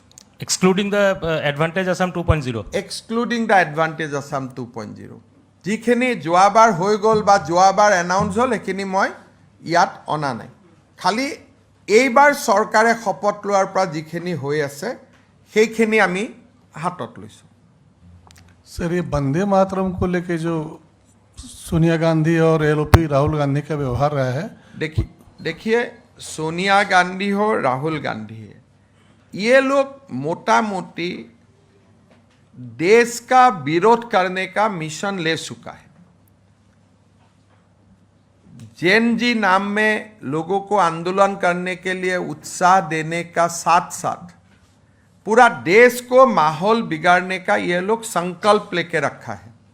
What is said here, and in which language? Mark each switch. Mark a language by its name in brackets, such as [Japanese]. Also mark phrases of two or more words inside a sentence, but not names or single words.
[English] Excluding the Advantage Assam 2.0 Excluding the Advantage Assam 2.0 যিখিনি যোৱাবাৰ হৈ গ'ল বা যোৱাবাৰ এনাউন্স হ'ল সেইখিনি মই ইয়াত অনা নাই খালি এইবাৰ চৰকাৰে শপত লোৱাৰ পৰা যিখিনি হৈ আছে সেইখিনি আমি হাতত লৈছোঁ [Hindi] सर ये वंदे मातरम को लेके जो सोनिया गांधी और एलओपी राहुल गांधी का व्यवहार रहा है देखिए सोनिया गांधी हो राहुल गांधी है ये लोग मोटा मोटी देश का विरोध करने का मिशन ले चुका है जैन जी नाम में लोगों को आंदोलन करने के लिए उत्साह देने का साथ साथ पूरा देश को माहौल बिगाड़ने का ये लोग संकल्प लेके रखा है